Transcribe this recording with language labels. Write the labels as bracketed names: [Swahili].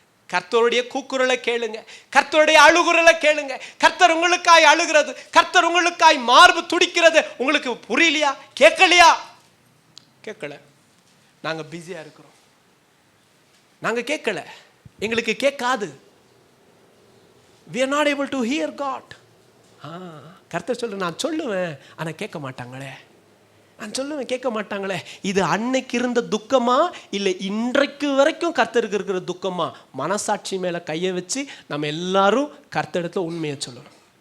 [Tamil] கர்த்தருடைய கூக்குரலை கேளுங்க, கர்த்தருடைய அழுகுரலை கேளுங்க. கர்த்தர் உங்களுக்காய் அழுகிறது, கர்த்தர் உங்களுக்காய் மார்பு துடிக்கிறது. உங்களுக்கு புரியலையா? கேட்கலையா? கேட்கல. நாங்க பிஸியா இருக்கிறோம், நாங்க கேட்கல, எங்களுக்கு கேட்காது. [English] we are not able to hear God. [Tamil] கர்த்தர் சொல்ல, நான் சொல்லுவேன் ஆனா கேட்க மாட்டாங்களே, நான் சொல்லுவேன் கேட்க மாட்டாங்களே. இது அன்னைக்கு இருந்த துக்கமா இல்லை இன்றைக்கு வரைக்கும் கர்த்தருக்கு இருக்கிற துக்கமா? மனசாட்சி மேல கையை வச்சு நம்ம எல்லாரும் கர்த்தரிடத்துல உண்மையை சொல்லணும்.